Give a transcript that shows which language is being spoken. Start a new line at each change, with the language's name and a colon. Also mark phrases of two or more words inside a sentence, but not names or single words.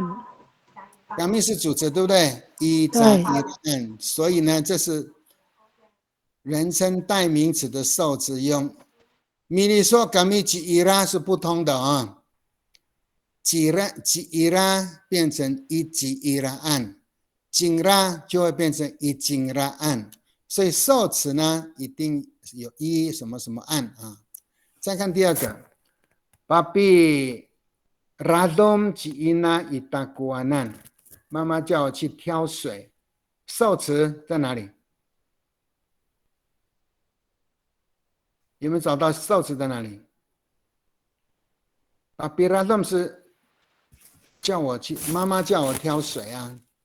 Chinese: kami 是主词，对不对？Zairaan，所以呢，这是人称代名词的受词用。Mili说
Amis: kami Jira
Chinese: 是不通的啊。Jira 变成Jiraan，Jira 就会变成Jiraan，所以受词呢一定有什么什么案啊。再看第二个 ，
Amis: Papi radom Jina itakuanan，
Chinese: 妈妈叫我去挑水，受词在哪里？有没有找到受词在哪里？
Amis: Papi radom
Chinese: 是叫我去，妈妈叫我挑水啊。